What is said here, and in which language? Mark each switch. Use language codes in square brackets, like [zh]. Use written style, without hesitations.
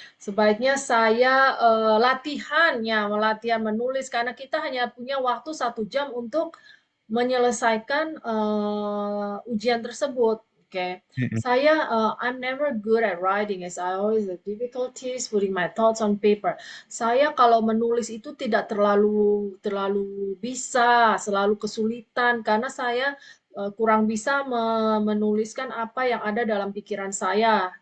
[id] Sebaiknya saya latihan menulis karena kita hanya punya waktu 1 jam untuk menyelesaikan ujian tersebut. [en] Oke, saya I'm never good at writing as I always have difficulties putting my thoughts on paper. [id] Saya kalau menulis itu tidak terlalu bisa, selalu kesulitan karena saya kurang bisa menuliskan apa yang ada dalam pikiran saya.